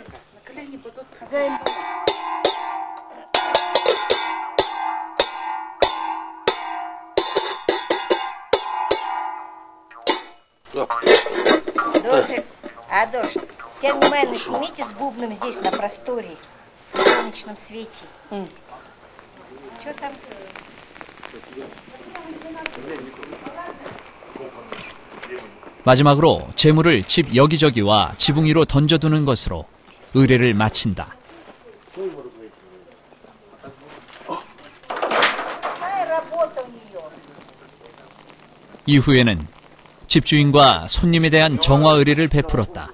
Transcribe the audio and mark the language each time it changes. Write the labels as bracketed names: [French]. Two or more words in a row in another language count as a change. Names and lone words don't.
[Russian] Адош, теперь внимательно снимите с бубном здесь на просторе, в солнечном свете. Что там? [Korean] 마지막으로 재물을 집 여기저기와 지붕 위로 던져두는 것으로 의례를 마친다. 이후에는 집주인과 손님에 대한 정화 의례를 베풀었다.